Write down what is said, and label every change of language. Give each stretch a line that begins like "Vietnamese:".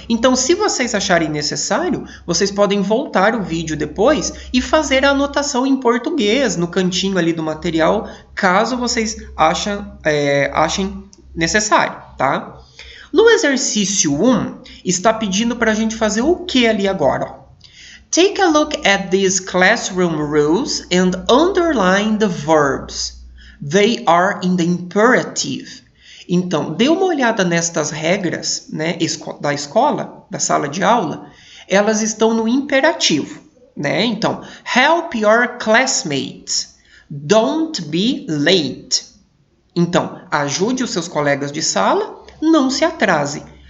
Portuguese: Então, se vocês acharem necessário, vocês podem voltar o vídeo depois e fazer a anotação em português no cantinho ali do material, caso vocês achem necessário, tá? No exercício 1, está pedindo para a gente fazer o que ali agora? Ó?
English: Take a look at these classroom rules and underline the verbs. They are in the imperative.
Portuguese: Então, dê uma olhada nestas regras, né, da escola, da sala de aula. Elas estão no imperativo, né? Então,
English: help your classmates. Don't be late.
Portuguese: Então, ajude os seus colegas de sala, não se atrase.